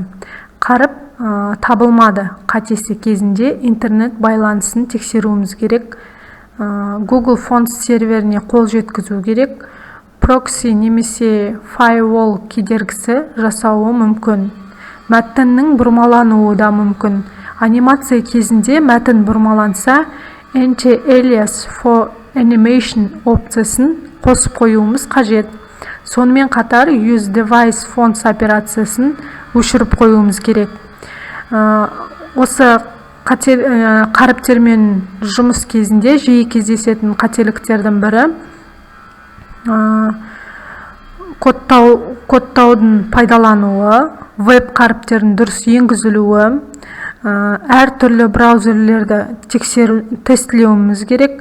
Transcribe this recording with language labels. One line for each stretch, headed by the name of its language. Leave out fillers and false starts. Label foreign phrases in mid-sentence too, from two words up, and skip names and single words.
Kazakh: Қаріп табылмады қатесі кезінде интернет байланысын тексеруіміз керек. Google Fonts серверіне қол жеткізу керек. Прокси немесе firewall кедергісі жасауы мүмкін. Мәтіннің бұрмалануы да мүмкін. Анимация кезінде мәтін бұрмаланса,
English: anti-alias for animation
Kazakh: опциясын қосып қоюымыз қажет. Сонымен қатар
English: use device fonts
Kazakh: операциясын өшіріп қоюымыз керек. Осы қаріптермен жұмыс кезінде жиі кездесетін қателіктердің бірі кодтаудың пайдалануы, веб қаріптердің дұрыс енгізілуі, әртүрлі браузерлерді тестілеуіміз керек.